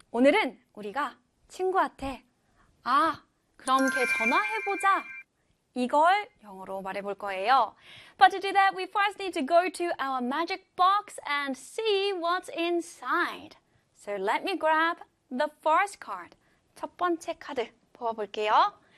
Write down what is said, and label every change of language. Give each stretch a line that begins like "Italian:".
Korean: 오늘은 우리가 친구한테 아, 그럼 걔 전화해보자. 이걸 영어로 말해볼 거예요.
English: But to do that, we first need to go to our magic box and see what's inside. So let me grab the first card.
Korean: 첫 번째 카드 뽑아볼게요.